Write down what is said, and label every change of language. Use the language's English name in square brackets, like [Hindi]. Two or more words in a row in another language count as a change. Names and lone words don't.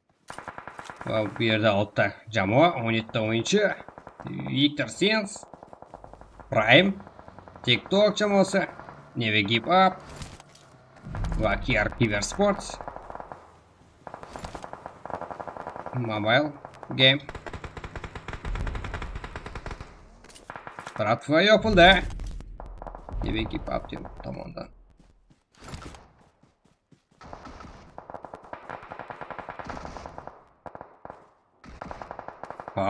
[Uzbek] Va bu yerda 6 ta jamoa, 17 ta o'yinchi. Victor Sens, Prime, TikTok jamoasi, Never Give Up va Kiver Sports. [English] Mobile game. [Uzbek] Platforma yopildi. Never Give Up tomonidan. Hop.